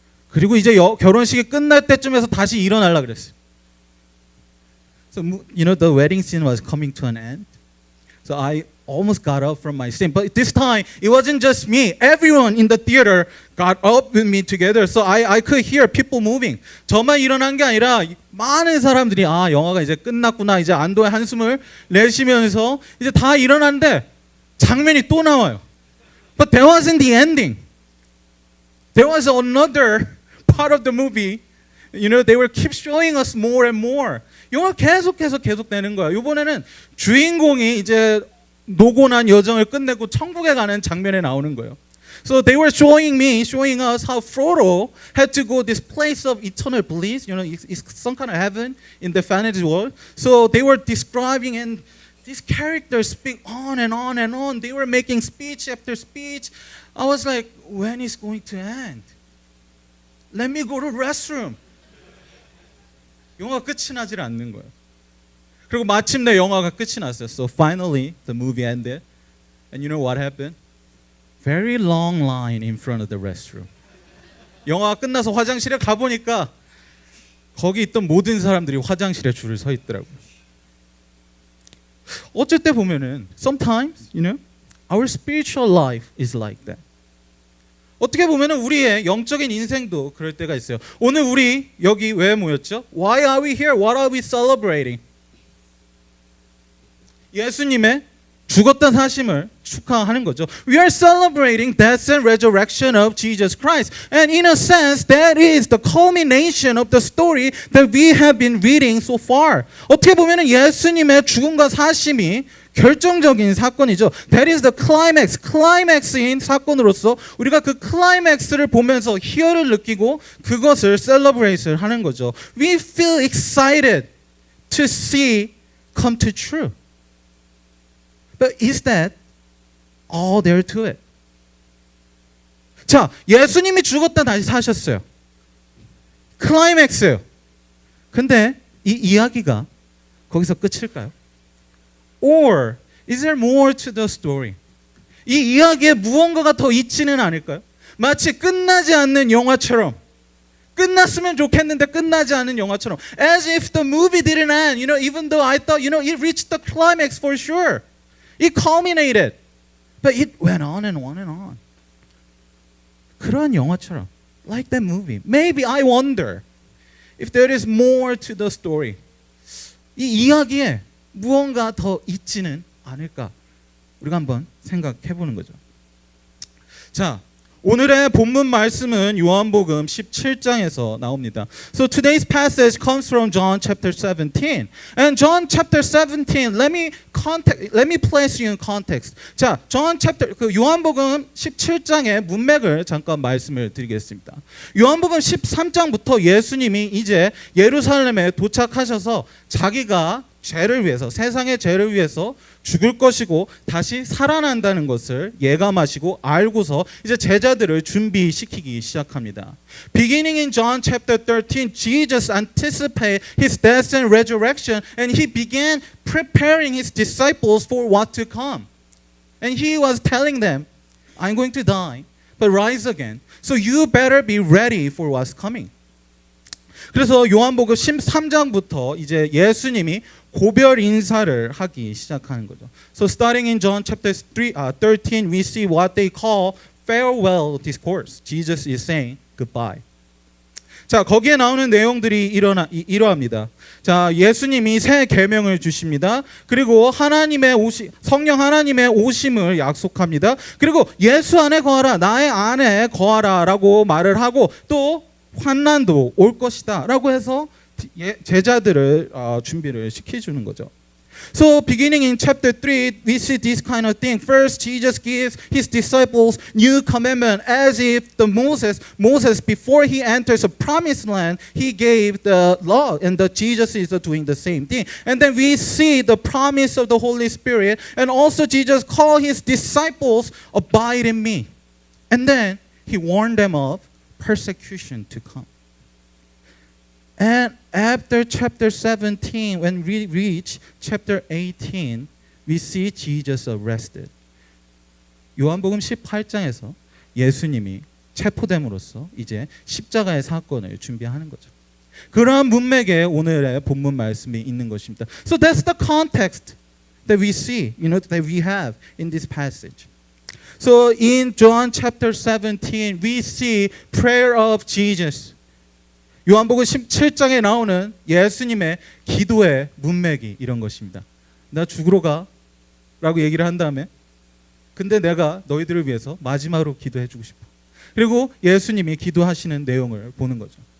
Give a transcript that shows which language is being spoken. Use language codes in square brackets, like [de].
[ko] 그리고 이제 결혼식이 끝날 때쯤에서 다시 일어나려고 그랬어요. [en] So you know, the wedding scene was coming to an end. So I almost got up from my seat. But this time, it wasn't just me. Everyone in the theater got up with me together. So I could hear people moving. [ko] 저만 일어난 게 아니라 많은 사람들이 영화가 이제 끝났구나. 이제 안도의 한숨을 내쉬면서 이제 다 일어났는데 장면이 또 나와요. [en] But that wasn't the ending. There was another part of the movie. You know, they will keep showing us more and more. [ko] 영화 계속 되는 거예요. 이번에는 주인공이 이제 노곤한 여정을 끝내고 천국에 가는 장면에 나오는 거예요. [en] So they were showing us how Frodo had to go this place of eternal bliss. You know, it's some kind of heaven in the fantasy world. So they were describing, and these characters speak on and on and on. They were making speech after speech. I was like, when is going to end? Let me go to restroom. [ko] 영화가 끝이 나질 않는 거예요. 그리고 마침내 영화가 끝이 났어요. [en] So finally the movie ended. And you know what happened? Very long line in front of the restroom. [ko] 영화가 끝나서 화장실에 가보니까 거기 있던 모든 사람들이 화장실에 줄을 서 있더라고요. 어쩔 때 보면은 [en] sometimes, you know, our spiritual life is like that. [ko] 어떻게 보면은 우리의 영적인 인생도 그럴 때가 있어요. 오늘 우리 여기 왜 모였죠? [en] Why are we here? What are we celebrating? [ko] 예수님의 죽었던 사심을 축하하는 거죠. [en] We are celebrating death and resurrection of Jesus Christ. And in a sense, that is the culmination of the story that we have been reading so far. [ko] 어떻게 보면 예수님의 죽음과 사심이 결정적인 사건이죠. [en] That is the climax. [ko] 클라이맥스인 사건으로서 우리가 그 클라이맥스를 보면서 희열을 느끼고 그것을 celebrate을 하는 거죠. [en] We feel excited to see come to true. But is that all there to it? [ko] 자, 예수님이 죽었다 다시 사셨어요. 클라이맥스예요. 근데 이 이야기가 거기서 끝일까요? [en] Or is there more to the story? [ko] 이 이야기에 무언가가 더 있지는 않을까요? 마치 끝나지 않는 영화처럼 끝났으면 좋겠는데 끝나지 않은 영화처럼 [en] as if the movie didn't end. You know, even though I thought, you know, it reached the climax for sure. It culminated. But it went on and on and on. [ko] 그런 영화처럼. [en] Like that movie. Maybe I wonder if there is more to the story. [ko] 이 이야기에 무언가 더 있지는 않을까? 우리가 한번 생각해 보는 거죠. 자, 오늘의 본문 말씀은 요한복음 17장에서 나옵니다. [en] So today's passage comes from John chapter 17. And John chapter 17, let me place you in context. [ko] 자, 요한복음 17장의 문맥을 잠깐 말씀을 드리겠습니다. 요한복음 13장부터 예수님이 이제 예루살렘에 도착하셔서 자기가 죄를 위해서, 세상의 죄를 위해서 죽을 것이고 다시 살아난다는 것을 예감하시고 알고서 이제 제자들을 준비시키기 시작합니다. [en] Beginning in John chapter 13, Jesus anticipated his death and resurrection, and he began preparing his disciples for what to come. And he was telling them, I'm going to die, but rise again. So you better be ready for what's coming. [ko] 그래서 요한복음 13장부터 이제 예수님이 고별 인사를 하기 시작하는 거죠. [en] So starting in John chapter 13, we see what they call farewell discourse. Jesus is saying goodbye. [ko] 자, 거기에 나오는 내용들이 이러합니다. 자, 예수님이 새 계명을 주십니다. 그리고 성령 하나님의 오심을 약속합니다. 그리고 예수 안에 거하라, 나의 안에 거하라라고 말을 하고 또 환난도 올 것이다라고 해서 제자들을 준비를 시켜주는 거죠. [en] So beginning in chapter 3, we see this kind of thing. First, Jesus gives his disciples new commandment as if Moses before he enters a promised land, he gave the law, and Jesus is doing the same thing. And then we see the promise of the Holy Spirit, and also Jesus called his disciples, abide in me. And then he warned them of persecution to come. And after chapter 17, when we reach chapter 18, we see Jesus arrested. [ko] 요한복음 18장에서 예수님이 체포됨으로써 이제 십자가의 사건을 준비하는 거죠. 그러한 문맥에 오늘의 본문 말씀이 있는 것입니다. [en] So that's the context that we see, that we have in this passage. So in John chapter 17, we see prayer of Jesus. [ko] 요한복음 17장에 나오는 예수님의 기도의 문맥이 이런 것입니다. 나 죽으러 가 라고 얘기를 한 다음에 근데 내가 너희들을 위해서 마지막으로 기도해 주고 싶어. 그리고 예수님이 기도하시는 내용을 보는 거죠.